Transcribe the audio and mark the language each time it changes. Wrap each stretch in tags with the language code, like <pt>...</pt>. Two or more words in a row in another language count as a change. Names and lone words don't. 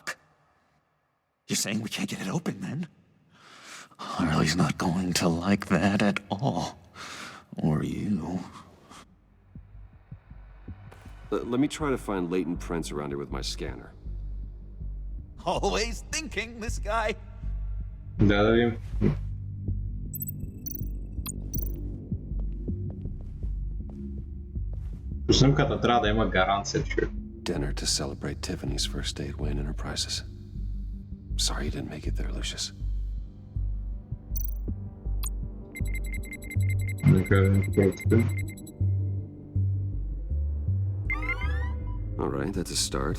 <en>You're saying we can't get it open, then? Harley's not going to like that at all. Or you. Let me try to find latent prints around here with my scanner. Always thinking, this guy.</en> <bg>Да видим. По снимката трябва да има гаранция, човек.</bg> <en>Dinner to celebrate Tiffany's first date win in her prizes. Sorry you didn't make it there, Lucius. All right, that's a start.</en>